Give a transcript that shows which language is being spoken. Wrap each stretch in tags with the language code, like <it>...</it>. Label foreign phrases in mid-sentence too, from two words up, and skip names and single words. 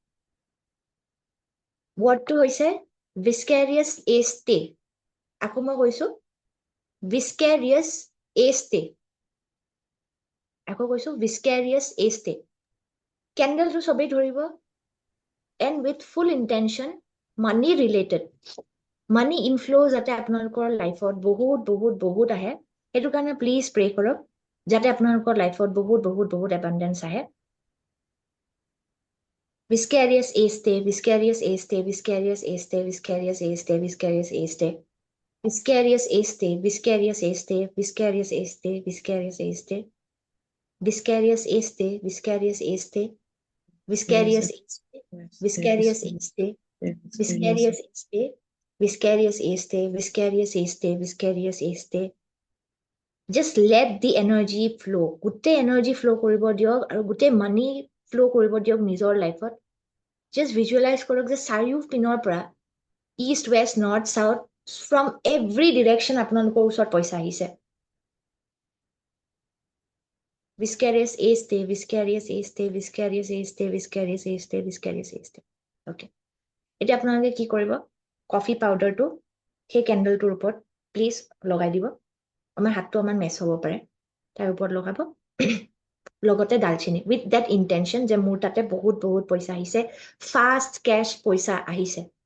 <as>ৱৰ্ডটো হৈছে ভিস্কেৰিয়াছ এ ষ্টে আকৌ মই কৈছো ভিস্কেৰিয়াছ এ ষ্টে আকৌ কৈছো ভিস্কেৰিয়াছ এ ষ্টে কেণ্ডেলটো সবেই ধৰিব</as> <en>and with full intention money related money inflow'</en> <as>যাতে আপোনালোকৰ লাইফত বহুত বহুত বহুত আহে সেইটো কাৰণে</as> <en>please pray</en> <as>কৰক যাতে আপোনালোকৰ লাইফত বহুত বহুত বহুত এবাণ্ডেঞ্চ আহে Viscarious este, viscarious este, viscarious este, viscarious este, viscarious este, viscarious este, viscarious este, viscarious este, viscarious este, viscarious este, viscarious este, viscarious este, viscarious este, viscarious este, viscarious este, viscarious este, viscarious este.</as> <en>Just let the energy flow.</en> <as>Gute</as> <en>energy flow</en> <as>কৰিব দিয়ক আৰু গুড</as> <en>money flow</en> <as>কৰিব দিয়ক নিজৰ লাইফত.</as> <en>Just visualize</en> <as>কৰক যে চাৰিও পিনৰ পৰা</as> <en>east west north south from every direction</en> <as>আপোনালোকৰ ওচৰত পইচা আহিছে viscarious este viscarious este viscarious este viscarious este viscarious este okay এতিয়া আপোনালোকে কি কৰিব কফি পাউডাৰটো সেই কেণ্ডেলটোৰ ওপৰত প্লিজ লগাই দিব আমাৰ হাতটো আমাৰ মেছ হ'ব পাৰে তাৰ ওপৰত লগাব লগতে ডালচেনি</as> <en>with that intention</en> <as>যে মোৰ তাতে বহুত বহুত পইচা আহিছে</as> <en>fast cash</en> <as>পইচা আহিছে</as>